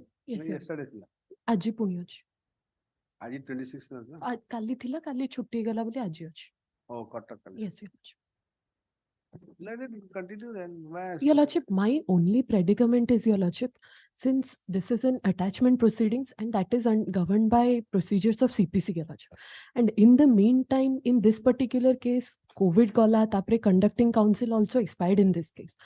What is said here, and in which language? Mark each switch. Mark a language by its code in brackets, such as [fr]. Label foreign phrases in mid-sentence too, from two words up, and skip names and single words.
[en] Yes, sir. Yesterday thila. [or] ଆଜି ପୁଣି ଅଛି [hi] आज 26 ना [or] କାଲି ଥିଲା କାଲି ଛୁଟି ଗଲା ବୋଲି ଆଜି ଅଛି [hi] Oh, कटक कल. [en] yes your lordship. Let it continue then. Your lordship, my only predicament is, your lordship, since this is an attachment proceedings and that is governed by procedures of CPC, your lordship, and in the meantime in this particular case COVID [or] ଗଲା ତାପରେ [en] conducting counsel also expired in this case.